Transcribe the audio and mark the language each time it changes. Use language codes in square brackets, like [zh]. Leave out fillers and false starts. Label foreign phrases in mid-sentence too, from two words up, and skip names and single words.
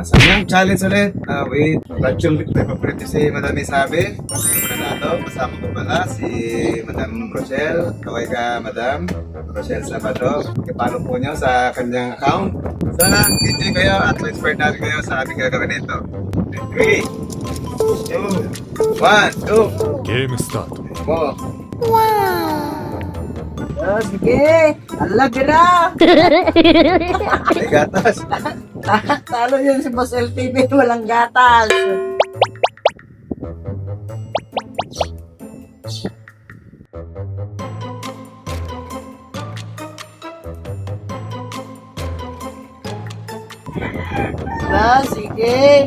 [tl] So yung challenge ulit, wait, yung paborito si Madam A sa amin. Muna na ito, kasama ko pala si Madam Rochelle. Kaway ka, Madam Rochelle Sabado. Ipalo po nyo sa kanyang account. Sana enjoy kayo at inspired natin kayo sa ating gagawin nito. 3, 2, 1, go! [ja] ゲームスタート [tl] Go! Oh, sige. Alagra. May gatas! Talo yun si Boss LTV. Walang gatas. Sige.